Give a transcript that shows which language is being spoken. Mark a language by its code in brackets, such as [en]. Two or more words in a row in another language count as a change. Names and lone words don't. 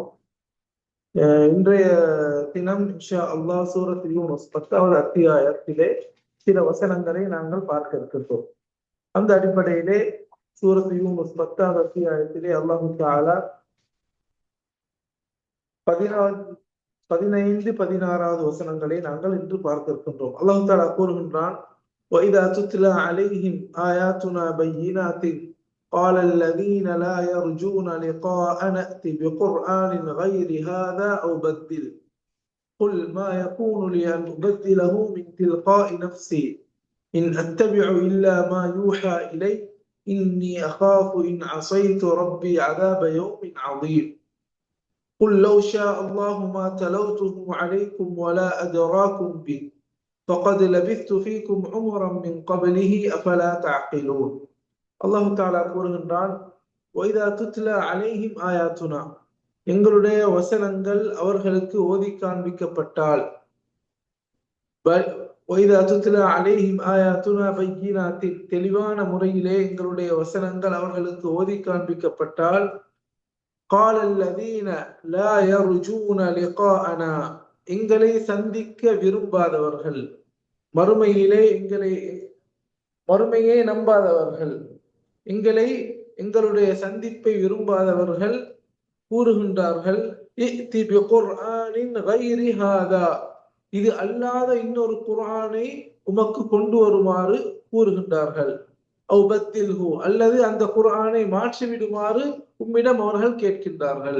[ta] இன்றைய தினம் [ar] إن شاء الله [ta] சூரத் யூனுஸ் 10வது அத்தியாயத்திலே சில வசனங்களை நாங்கள் பார்க்க இருக்கின்றோம். அந்த அடிப்படையிலே சூரத் யூனுஸ் 10வது அத்தியாயத்திலே [ar] الله تعالى [ta] 15-16வது வசனங்களை நாங்கள் இன்று பார்க்க இருக்கின்றோம். [ar] الله تعالى [ta] கூறுகின்றான், [ar] وَإِذَا تُتْلَى عَلَيْهِمْ آيَاتُنَا بَيِّنَاتٍ قال الذين لا يرجون لقاء نأت بقرآن غير هذا أو بدل قل ما يكون لي أن أبدله من تلقاء نفسي إن أتبع إلا ما يوحى إلي إني أخاف إن عصيت ربي عذاب يوم عظيم قل لو شاء الله ما تلوته عليكم ولا أدراكم به فقد لبثت فيكم عمرا من قبله أفلا تعقلون. الله تعالى [ta] கூறுகின்றான், [ar] وَإِذَا تُتْلَى عَلَيْهِمْ آيَاتُنَا, [ta] எங்களுடைய வசனங்கள் அவர்களுக்கு ஓதி காண்பிக்கப்பட்டால், [ar] وَإِذَا تُتْلَى عَلَيْهِمْ آيَاتُنَا بَيِّنَاتٍ, [ta] தெளிவான முறையிலே எங்களுடைய வசனங்கள் அவர்களுக்கு ஓதி காண்பிக்கப்பட்டால், [ar] قَالَ الَّذِينَ لَا يَرْجُونَ لِقَاءَنَا, [ta] எங்களை சந்திக்க விரும்பாதவர்கள், மறுமையே நம்பாதவர்கள், எங்களுடைய சந்திப்பை விரும்பாதவர்கள் கூறுகின்றார்கள், [ar] ائت بقرآن غير هذا, [ta] இது அல்லாத இன்னொரு குர்ஆனை உமக்கு கொண்டு வருமாறு கூறுகின்றார்கள், [ar] أو بدله, [ta] அல்லது அந்த குர்ஆனை மாற்றிவிடுமாறு உம்மிடம் அவர்கள் கேட்கின்றார்கள்.